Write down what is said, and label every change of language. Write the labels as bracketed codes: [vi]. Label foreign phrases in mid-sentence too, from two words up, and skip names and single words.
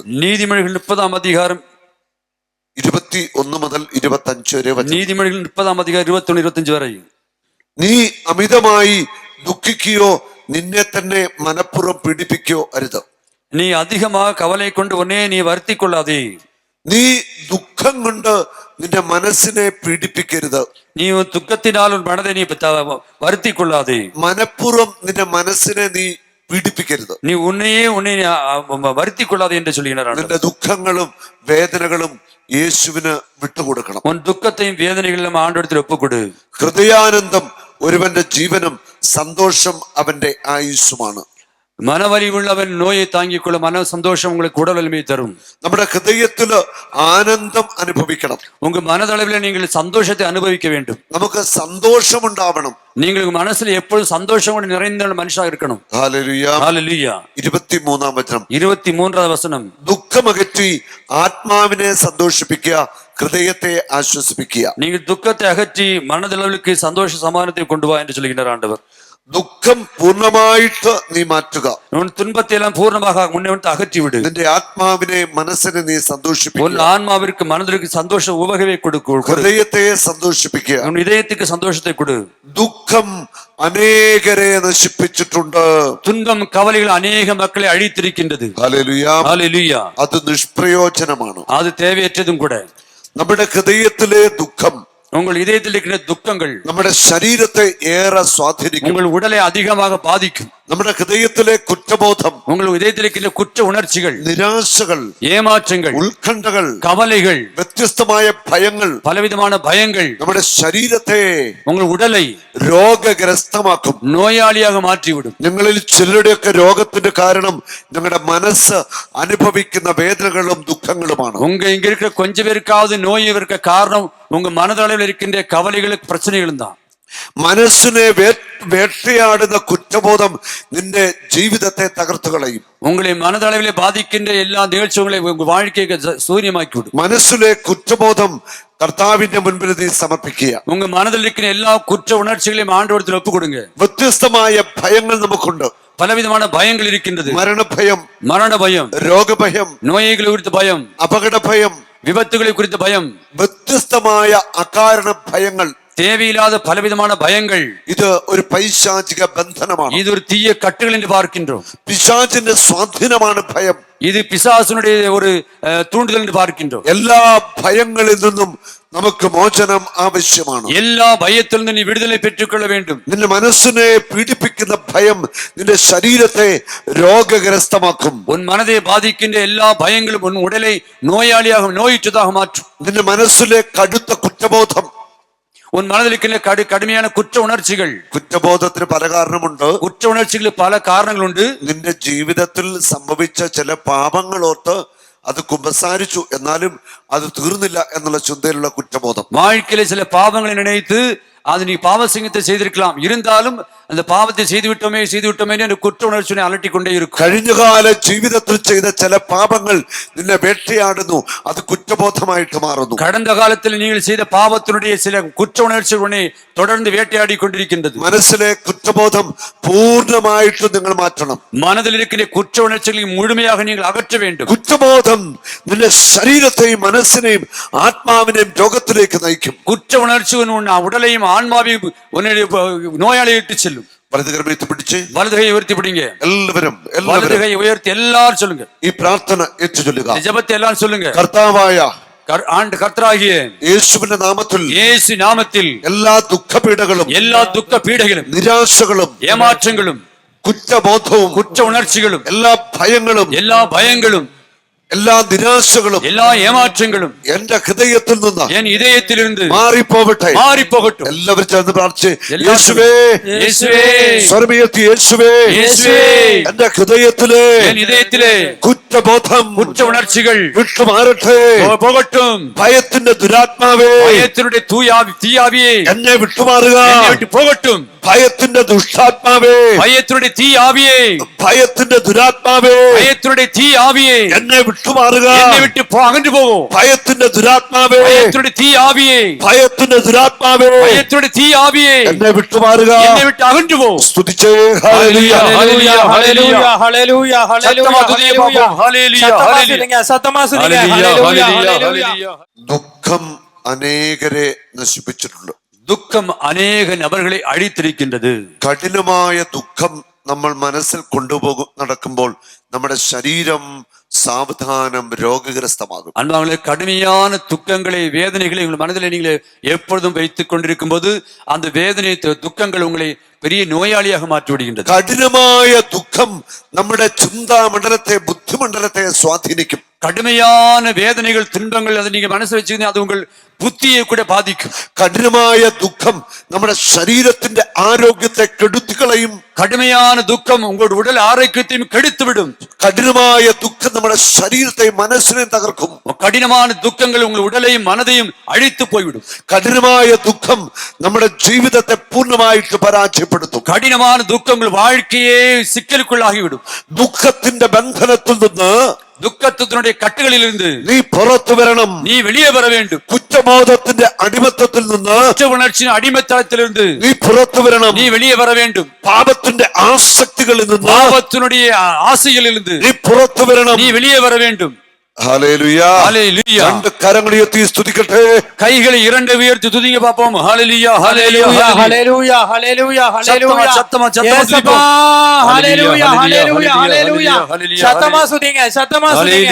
[ta] நீதிமொழிகள் 30-ാം அதிகாரம் [ml] 21 മുതൽ 25 വരെ വചനം. [ta] நீதிமொழிகள் 30-ாம் அதிகாரம் 21-25 வரை. [ml] നീ അമിതമായി ദുഃഖിക്കുകയോ നിന്നെ തന്നെ മനഃപൂർവ്വം പീഡിപ്പിക്കുകയോ അരുത്. [ta] நீ அதிகமாக கவலை கொண்டு உன்னை நீ வருத்திக் கொள்ளாதே. [ml] നീ ദുഃഖം കൊണ്ട് നിന്റെ മനസ്സിനെ പീഡിപ്പിക്കരുത്. [ta] நீ துக்கத்தினால் உன் மனதை நீ வருத்திக் கொள்ளாதே. [ml] മനഃപൂർവ്വം നിന്റെ മനസ്സിനെ നീ പീഡിപ്പിക്കരുത്. [ta] நீ உன்னை வருத்திக் கொள்ளாதே என்று சொல்கிறார். [ml] നിന്റെ ദുഃഖങ്ങളും വേദനകളും യേശുവിന് വിട്ടുകൊടുക്കണം. [ta] உன் துக்கத்தையும் வேதனைகளும் ஆண்டவரிடத்தில் ஒப்புக்கொடு. [ml] ഹൃദയാനന്ദം ഒരുവന്റെ ജീവനും സന്തോഷം അവന്റെ ആയുസ്സുമാണ്. [ta] மனவலி உள்ளவன் நோயை தாங்கிக் கொள்ள மன சந்தோஷம் உங்களுக்கு உடல் வலிமையை தரும். [ml] നമ്മുടെ ഹൃദയത്തില് ആനന്ദം അനുഭവിക്കണം. [ta] உங்க மனதளவில் நீங்கள் சந்தோஷத்தை அனுபவிக்க வேண்டும். [ml] നമുക്ക് സന്തോഷമുണ്ടാവണം. [ta] நீங்கள் மனசுல எப்பொழுதும் சந்தோஷம் நிறைந்த மனுஷாக இருக்கணும். [ml] ഹല്ലേലൂയ, ഹല്ലേലൂയ. 23-ാം വചനം. 23-ാം വചനം. ദുഃഖമകറ്റി ആത്മാവിനെ സന്തോഷിപ്പിക്കുക, ഹൃദയത്തെ ആശ്വസിപ്പിക്കുക. [ta] நீங்கள் துக்கத்தை அகற்றி மனதளவுக்கு சந்தோஷ சமாதானத்தை கொண்டு வா என்று சொல்கிறார் ஆண்டவர். [ml] ദുഃഖം പൂർണ്ണമായിട്ട് നീ മാറ്റുക. [ta] உன் துன்பத்தை எல்லாம் பூர்ணமாக முன்னே அகற்றி விடு. [ml] നിന്റെ ആത്മാവിനെ മനസ്സിനെ നീ സന്തോഷിപ്പിക്കുക. [ta] உன் ஆன்மாவிற்கு மனதிற்கு சந்தோஷ உபகவை கொடுக்க. [ml] ഹൃദയത്തെ സന്തോഷിപ്പിക്കുക. [ta] உன் இதயத்துக்கு சந்தோஷத்தை கொடு. [ml] ദുഃഖം അനേകരെ നശിപ്പിച്ചിട്ടുണ്ട്. [ta] துன்பம் கவலைகள் அநேக மக்களை அழித்திருக்கின்றது. [ml] ഹല്ലേലൂയ, [ta] ஹல்லேலூய. [ml] അത് നിഷ്പ്രയോജനമാണ്. [ta] அது தேவையற்றதும் கூட. [ml] നമ്മുടെ ഹൃദയത്തിലെ ദുഃഖം, [ta] உங்கள் இதயத்தில் இருக்கிற துக்கங்கள் [ml] നമ്മുടെ ശരീരത്തെ ഏറെ സ്വാധീനിക്കും. [ta] உங்கள் உடலை அதிகமாக பாதிக்கும். [ml] നമ്മുടെ ഹൃദയത്തിലെ കുറ്റബോധം, [ta] உங்கள் இதயத்தில் இருக்கிற குற்ற உணர்ச்சிகள், [ml] നിരാശകൾ, [ta] ஏமாற்றங்கள், [ml] ഉത്കണ്ഠകൾ, [ta] கவலைகள், [ml] വ്യത്യസ്തമായ ഭയങ്ങൾ [ta] பலவிதமான பயங்கள் [ml] നമ്മുടെ ശരീരത്തെ [ta] உங்கள் உடலை [ml] രോഗഗ്രസ്തമാക്കും, [ta] நோயாளியாக மாற்றிவிடும். [ml] നിങ്ങളിൽ ചിലരുടെയൊക്കെ രോഗത്തിന്റെ കാരണം നിങ്ങളുടെ മനസ്സ് അനുഭവിക്കുന്ന വേദനകളും ദുഃഖങ്ങളുമാണ്. [ta] இங்க இருக்கிற கொஞ்ச பேருக்காவது நோய் இருக்க காரணம் உங்க மனதளவில் இருக்கின்ற கவலைகளுக்கு பிரச்சனைகளும் தான். [ml] മനസ്സിനെ വേട്ടയാടുന്ന കുറ്റബോധം നിന്റെ ജീവിതത്തെ തകർത്തു കളയും. [ta] உங்களை மனதளவிலே பாதிக்கின்ற எல்லா நிகழ்ச்சிகளை உங்க வாழ்க்கையை சூரியமாக்கி விடும். [ml] മനസ്സിലെ കുറ്റബോധം കർത്താവിന്റെ മുൻപിൽ നീ സമർപ്പിക്കുക. [ta] உங்க மனதில் இருக்கிற எல்லா குற்ற உணர்ச்சிகளையும் ஆண்டவரிடத்தில் ஒப்பு கொடுங்க. [ml] വ്യത്യസ്തമായ ഭയങ്ങൾ നമുക്കുണ്ട്. [ta] பலவிதமான பயங்கள் இருக்கின்றது. [ml] മരണഭയം, [ta] மரண பயம், [ml] രോഗഭയം, [ta] நோய்களை குறித்த பயம், [ml] അപകട ഭയം, [ta] விபத்துகளை குறித்த பயம், [ml] വ്യത്യസ്തമായ അകാരണ ഭയങ്ങൾ, [ta] தேவையில்லாத பலவிதமான பயங்கள். [ml] ഇത് ഒരു പൈശാചിക ബന്ധനമാണ്. [ta] இது ஒரு தீய கட்டுகள் என்று பார்க்கின்றோம். [ml] പിശാചിന്റെ സ്വാധീനമാണ് ഭയം. [ta] இது பிசாசுனுடைய ஒரு தூண்டுதல் என்று பார்க்கின்றோம். [ml] എല്ലാ ഭയങ്ങളിൽ നിന്നും നമുക്ക് മോചനം ആവശ്യമാണ്. [ta] எல்லா பயத்தில் நீ விடுதலை பெற்றுக் கொள்ள வேண்டும். [ml] നിന്റെ മനസ്സിനെ പീഡിപ്പിക്കുന്ന ഭയം നിന്റെ ശരീരത്തെ രോഗഗ്രസ്തമാക്കും. [ta] உன் மனதை பாதிக்கின்ற எல்லா பயங்களும் உன் உடலை நோயாளியாக நோயுற்றதாக மாற்றும். [ml] നിന്റെ മനസ്സിലെ കടുത്ത കുറ്റബോധം, [ta] உன் மனதில் இருக்கின்ற கடுமையான குற்ற உணர்ச்சிகள். [ml] കുറ്റബോധത്തിന് പല കാരണമുണ്ട്. [ta] குற்ற உணர்ச்சிகளுக்கு பல காரணங்கள் உண்டு. [ml] നിന്റെ ജീവിതത്തിൽ സംഭവിച്ച ചില പാപങ്ങൾ ഓർത്ത് അത് കുമ്പസാരിച്ചു, എന്നാലും അത് തീർന്നില്ല എന്നുള്ള ചിന്തയിലുള്ള കുറ്റബോധം. [ta] வாழ்க்கையில சில பாவங்களை நினைத்து அது நீ பாவசிங்கத்தை செய்திருக்கலாம், இருந்தாலும் அந்த பாவத்தை செய்து விட்டோமே என்று குற்ற உணர்ச்சியை அலட்டி கொண்டே இருக்கும். [ml] കഴിഞ്ഞകാല ജീവിതത്തിൽ ചെയ്ത ചില പാപങ്ങൾ നിന്നെ വേട്ടയാടുന്നു, അത് കുറ്റബോധമായിട്ട് മാറുന്നു. [ta] கடந்த காலத்தில் நீங்கள் செய்த பாவத்தினுடைய சில குற்ற உணர்ச்சிகள் உன்னை தொடர்ந்து வேட்டையாடி கொண்டிருக்கின்றது. [ml] മനസ്സിലെ കുറ്റബോധം പൂർണ്ണമായിട്ട് നിങ്ങൾ മാറ്റണം. [ta] மனதில் இருக்கிற குற்ற உணர்ச்சிகளை முழுமையாக நீங்கள் அகற்ற வேண்டும். [ml] കുറ്റബോധം നിന്റെ ശരീരത്തെയും മനസ്സിനെയും ആത്മാവിനെയും രോഗത്തിലേക്ക് നയിക്കും. [ta] குற்ற உணர்ச்சி உன் உடலையும் ஆன்மாவையும் உன்னுடைய நோயாளியை இட்டு செல்லும். [ml] വലതുകരം പിടിച്ച് [ta] வலதுகையை உயர்த்தி பிடிங்க. [ml] എല്ലാവരും [ta] வலதுகையை உயர்த்தி எல்லாரும் சொல்லுங்க. [ml] ഈ പ്രാർത്ഥന ഏറ്റുചൊല്ലുക. [ta] ஜெபத்தை எல்லாரும் சொல்லுங்க. [ml] കർത്താവായ [ta] கர்த்தராகிய [ml] യേശുവിന്റെ നാമത്തിൽ [ta] இயேசு நாமத்தில் [ml] എല്ലാ ദുഃഖപീഠകളും [ta] எல்லா துக்க பீடைகளும் [ml] നിരാശകളും [ta] ஏமாற்றங்களும் [ml] കുറ്റബോധവും [ta] குற்ற உணர்ச்சிகளும் [ml] എല്ലാ ഭയങ്ങളും [ta] எல்லா பயங்களும் [ml] എല്ലാ നിരാശകളും [ta] எல்லா ஏமாற்றங்களும் [ml] എന്റെ ഹൃദയത്തിൽ നിന്ന് [ta] என் இதயத்திலிருந்து [ml] മാറിപ്പോകട്ടെ. [ta] மாறிப்போகட்டும். [ml] എല്ലാവരും ചേർന്ന് പ്രാർത്ഥിച്ച് [ta] எல்லாரும் [ml] യേശുവേ, [ta] இயேசுவே, [ml] സ്വർമീയത്തി യേശുവേ, [ta] இயேசுவே, [ml] എന്റെ ഹൃദയത്തിലെ [ta] என் இதயத்திலே [ml] കുറ്റബോധം [ta] குற்ற உணர்ச்சிகள் [ml] വിട്ടുമാറട്ടെ. [ta] போகட்டும். [ml] ഭയത്തിന്റെ ദുരാത്മാവേ [ta] பயத்தினுடைய தீயாவியே [ml] എന്നെ വിട്ടുമാറുക. [ta] என்னை விட்டு போகட்டும். [ml] ഭയത്തിന്റെ ദുഷ്ടാത്മാവേ, [ta] பயத்தினுடைய தீயாவியே, [ml] ഭയത്തിന്റെ ദുരാത്മാവേ, [ta] பயத்தினுடைய தீயாவியே [ml] എന്നെ വിട്ടുമാറുക. [ta] என்னை விட்டு அகன்று போகும். [ml] ഭയത്തിന്റെ ദുരാത്മാവേ, [ta] பயத்தினுடைய தீயாவியே, [ml] ഭയത്തിന്റെ ദുരാത്മാവേ, [ta] பயத்தினுடைய தீயாவியே [ml] എന്നെ വിട്ടുമാറുക. [ta] என்னை விட்டு அகன்று போகும். [ml] സ്തുതിച്ചേ ഹല്ലേലൂയ, [ta] ஹalleluya, ஹalleluya, ஹalleluya, சத்தமா துதியே ஹalleluya, பாப்போம். ஹalleluya, சத்தமா ஹalleluya, சொல்லுங்க, சத்தமா சொல்லுங்க, ஹalleluya, ஹalleluya, ஹalleluya. ஹalleluya. [ml] ദുഃഖം അനേകരെ നശിപ്പിച്ചിട്ടുണ്ട്. [ta] துக்கம் அநேக நபர்களை அழித்திருக்கின்றது. [ml] കഠിനമായ ദുഃഖം നമ്മൾ മനസ്സിൽ നടക്കുമ്പോൾ നമ്മുടെ ശരീരം സാവധാനം രോഗഗ്രസ്തമാകും. [ta] அன்பாங்களே, கடுமையான துக்கங்களை வேதனைகளை உங்கள் மனதில் நீங்கள் எப்பொழுதும் வைத்துக் கொண்டிருக்கும் போது அந்த வேதனை துக்கங்கள் உங்களை பெரிய நோயாளியாக மாற்றி விடுகின்றது. [ml] കഠിനമായ ദുഃഖം നമ്മുടെ ചിന്താമണ്ഡലത്തെ ബുദ്ധിമണ്ഡലത്തെ സ്വാധീനിക്കും. [ta] கடுமையான வேதனைகள் துன்பங்கள் அதை நீங்க மனசு வச்சுக்கிங்க, அது உங்கள் புத்தியை கூட பாதிக்கும். [ml] കഠിനമായ ദുഃഖം നമ്മുടെ ശരീരത്തിന്റെ ആരോഗ്യത്തെ കെടുത്തികളയും. [ta] கடுமையான துக்கம் உங்களோட உடல் ஆரோக்கியத்தையும் கெடுத்துவிடும். [ml] കഠിനമായ ദുഃഖം നമ്മുടെ ശരീരത്തെയും മനസ്സിനെയും തകർക്കും. [ta] கடினமான துக்கங்கள் உங்கள் உடலையும் மனதையும் அழித்து போய்விடும். [ml] കഠിനമായ ദുഃഖം നമ്മുടെ ജീവിതത്തെ പൂർണ്ണമായിട്ട് പരാജയപ്പെടുത്തും. [ta] கடினமான துக்கம் உங்கள் வாழ்க்கையே சிக்கலுக்குள்ளாகிவிடும். [ml] ദുഃഖത്തിന്റെ ബന്ധനത്തിൽ നിന്ന്, [ta] துக்கத்தினுடைய கட்டுகளில் இருந்து [ml] നീ പുറത്തു വരണം. [ta] நீ வெளியே வர வேண்டும். [ml] കുറ്റബോധത്തിന്റെ അടിമത്തത്തിൽ നിന്ന്, [ta] குற்ற உணர்ச்சியின் அடிமைத்தளத்திலிருந்து [ml] നീ പുറത്തു വരണം. [ta] நீ வெளியே வர வேண்டும். [ml] പാപത്തിന്റെ ആസക്തികളിൽ നിന്ന്, [ta] பாவத்தினுடைய ஆசைகளிலிருந்து [ml] നീ പുറത്തു വരണം. [ta] நீ வெளியே வர வேண்டும். [ml] ഹല്ലേലൂയ. [ta] ஹalleluya. [ml] രണ്ട് കരങ്ങൾ ഉയർത്തി സ്തുതിക്കട്ടെ. [ta] கைகளை இரண்டு உயர்த்தி துதிங்க பாப்போம். ஹalleluya, ஹalleluya, ஹalleluya, ஹalleluya, ஹalleluya, ஹalleluya. சத்தமா ஏசப்பா, ஹalleluya, ஹalleluya, ஹalleluya. ஹalleluya. சத்தமா சொல்லுங்க, சத்தமா சொல்லுங்க.